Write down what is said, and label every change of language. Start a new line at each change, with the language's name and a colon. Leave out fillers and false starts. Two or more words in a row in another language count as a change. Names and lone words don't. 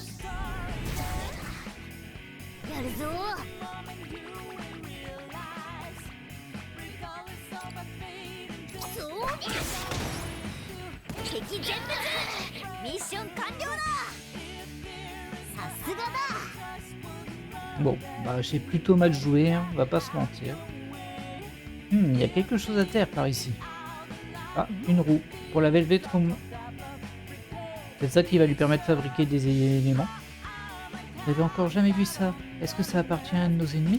Japanese: やるぞそう敵全滅ミッション完了だ。さすがだ。
French: Bon, bah j'ai plutôt mal joué, hein, on va pas se mentir. Il y a quelque chose à terre par ici. Ah, une roue pour la Velvet Room. C'est ça qui va lui permettre de fabriquer des éléments. Vous n'avez encore jamais vu ça. Est-ce que ça appartient à un de nos ennemis?